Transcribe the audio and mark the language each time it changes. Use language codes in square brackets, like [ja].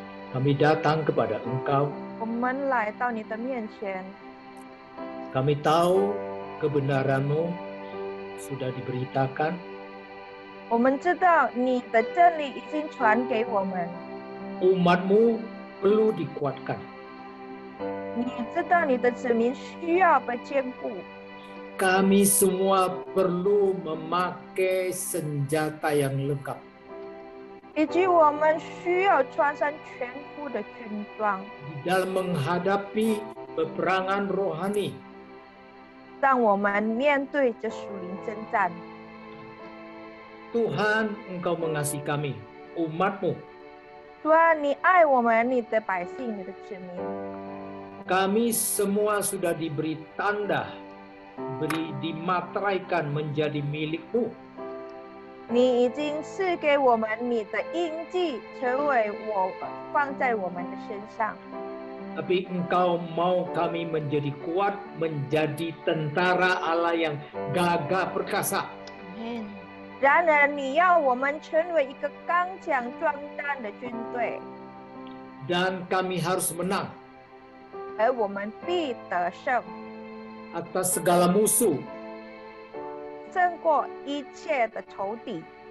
[id] kami datang kepada Engkau. [zh] 我们来到你的面前， [id] Kami tahu kebenaran-Mu sudah diberitakan. [zh] 我们知道你的真理已经传给我们， [id] Umat-Mu perlu dikuatkan. [zh] 你知道你的子民需要被坚固， [id] kami semua perlu memakai senjata yang lengkap. [zh] 以及我们需要穿上全副的军装， [id] Di dalam menghadapi peperangan rohani. [zh] 让我们面对这属灵征战。 [id] Tuhan, Engkau mengasihi kami, umat-Mu. [zh] 主啊，你爱我们，你的百姓，你的子民。 [id] Kami semua sudah diberi tanda, dimateraikan menjadi milik-Mu. [zh] 你已经赐给我们你的印记，成为放在我们的身上。 [id] Tapi Engkau mau kami menjadi kuat, menjadi tentara Allah yang gagah perkasa. [zh] 然而，你要我们成为一个刚强壮胆的军队， [id] Dan kami harus menang [zh] 而我们必得胜， [id] atas segala musuh, [zh] 胜过一切的仇敌，